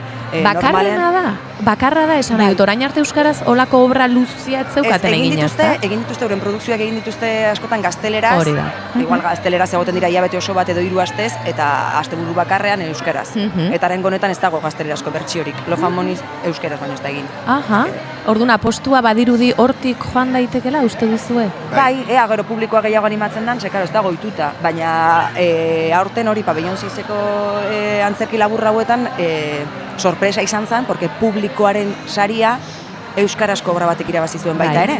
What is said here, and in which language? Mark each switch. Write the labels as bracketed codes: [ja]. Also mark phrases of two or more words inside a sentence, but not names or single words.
[eu] Bakarra da esan nahi dut, orain arte euskaraz olako obra luzia zeukaten egin ezta? Egin dituzte, euren produkzioak egin dituzte askotan gazteleraz. Hori da. Igual gazteleraz egoten dira hilabete oso bat edo 3 astez, eta asteburu bakarrean euskaraz. Eta rengo honetan ez dago gaztelerazko bertsiorik. Love and Money euskaraz baino ez da egin. Aha, orduan apostua badirudi hortik joan daitekela, uste duzue? Bai, gero publikoa gehiago animatzen dan, ze, ez dago ohituta, baina aurten hori Pabellon 6eko antzerki labur hauetan sorpresa izan zen, porque publikoaren saria euskarazko obra batek irabazi zuen baita ere.